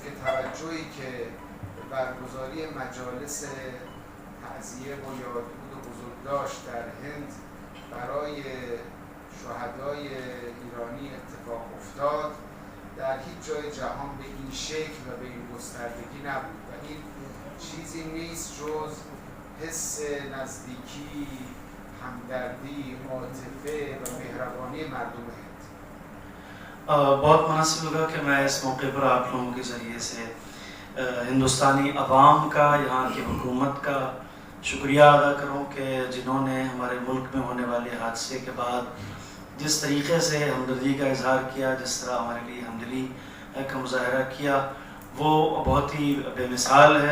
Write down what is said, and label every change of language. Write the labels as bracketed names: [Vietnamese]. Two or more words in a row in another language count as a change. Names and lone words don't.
[Persian] که توجهی که برگزاری مجالس تعزیه و یادبود بزرگداشت در هند برای شهدای ایرانی اتفاق افتاد در هیچ جای جهان به این شکل و به این گستردگی نبود و این چیزی نیست جز حس نزدیکی، हमदर्दी, عاطفه و مهربانی مردم هند. [Urdu] بہت مناسب لگا کہ میں اس موقع پر آپ لوگوں کے ذریعے سے ہندوستانی عوام کا، یہاں کی حکومت کا شکریہ ادا کروں کہ جنہوں نے ہمارے ملک میں ہونے والے حادثے کے بعد جس طریقے سے ہمدردی کا اظہار کیا، جس طرح ہمارے لیے ہمدلی کا مظاہرہ کیا، وہ بہت ہی بےمثال ہے.